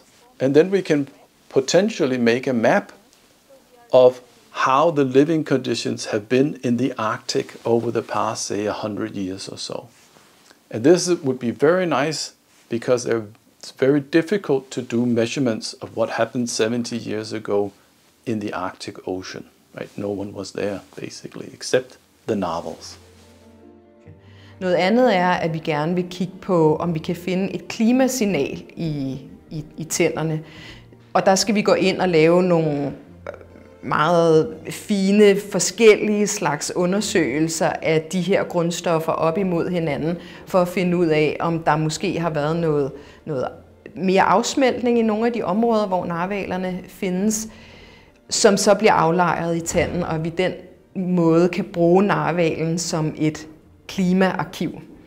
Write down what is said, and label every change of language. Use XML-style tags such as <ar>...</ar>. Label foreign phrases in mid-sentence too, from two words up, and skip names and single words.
<en>And then we can potentially make a map of how the living conditions have been in the Arctic over the past, say, 100 years or so. And this would be very nice because it's very difficult to do measurements of what happened 70 years ago in the Arctic Ocean. Right? No one was there, basically, except the narwhals.</en> <da>Noget andet er, at vi gerne vil kigge på, om vi kan finde et klimasignal i tænderne. Og der skal vi gå ind og lave nogle meget fine, forskellige slags undersøgelser af de her grundstoffer op imod hinanden, for at finde ud af, om der måske har været noget mere afsmeltning i nogle af de områder, hvor narhvalerne findes, som så bliver aflejret i tanden, og vi den måde kan bruge narhvalen som et klimaarkiv.</da>